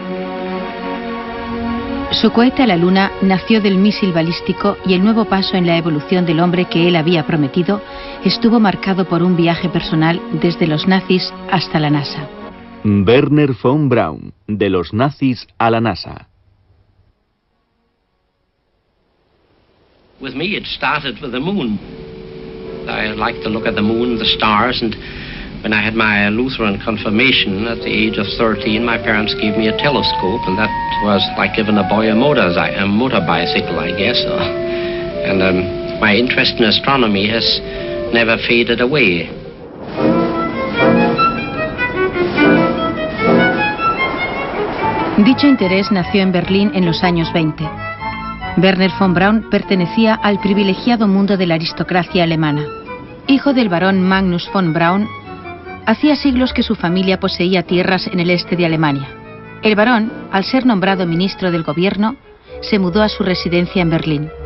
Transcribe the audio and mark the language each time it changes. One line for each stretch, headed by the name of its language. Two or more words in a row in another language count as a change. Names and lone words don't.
Spanish: Su cohete a la Luna nació del mísil balístico y el nuevo paso en la evolución del hombre que él había prometido estuvo marcado por un viaje personal desde los nazis hasta la NASA. Wernher von Braun, de los nazis a la NASA.
English: With me, it started with the moon. I liked to look at the moon, the stars, and when I had my Lutheran confirmation at the age of 13, my parents gave me a telescope, and that was like giving a boy a motor bicycle, I guess. And my interest in astronomy has never faded away.
Spanish: Dicho interés nació en Berlín en los años 20. Wernher von Braun pertenecía al privilegiado mundo de la aristocracia alemana. Hijo del barón Magnus von Braun, hacía siglos que su familia poseía tierras en el este de Alemania. El barón, al ser nombrado ministro del gobierno, se mudó a su residencia en Berlín.